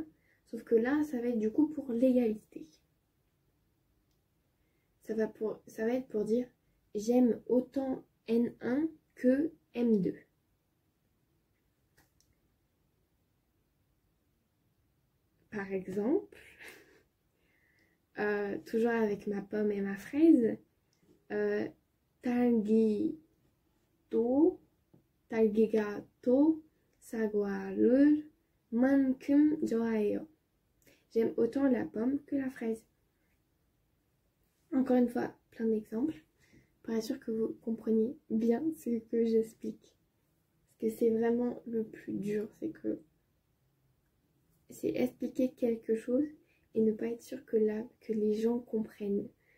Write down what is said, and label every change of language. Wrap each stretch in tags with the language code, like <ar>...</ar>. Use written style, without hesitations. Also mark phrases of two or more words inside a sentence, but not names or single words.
<fr>Sauf que là, ça va être du coup pour l'égalité. Ça va être pour dire j'aime autant N1 que M2. Par exemple, toujours avec ma pomme et ma fraise,</fr> <ko>딸기가 또 사과를 만큼 좋아해요.</ko> <fr>J'aime autant la pomme que la fraise. Encore une fois, plein d'exemples pour être sûr que vous compreniez bien ce que j'explique. Parce que c'est vraiment le plus dur, c'est expliquer quelque chose et ne pas être sûr que les gens comprennent.</fr>